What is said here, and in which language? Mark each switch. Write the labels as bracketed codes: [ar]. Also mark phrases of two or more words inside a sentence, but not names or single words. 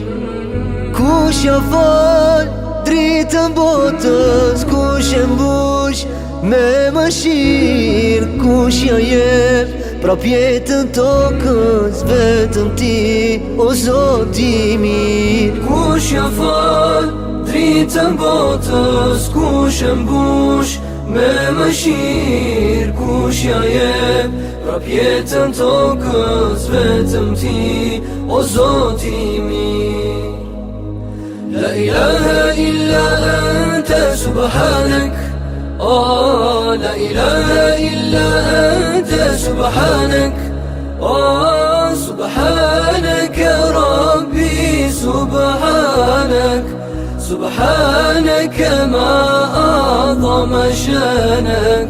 [sq] Kush ja fal dritën botës, kush e mbush me mëshirë, kush ja jep prap jetën tokës, vetëm ti, o Zoti mirë. Kush ja fal dritën botës, kush e mbush me mëshirë, kush ja jep prap jetën tokës, vetëm ti, o Zoti mirë. [ar] لا إله إلا أنت سبحانك، لا إله إلا أنت سبحانك. سبحانك ربي سبحانك، سبحانك ما أعظم شانك.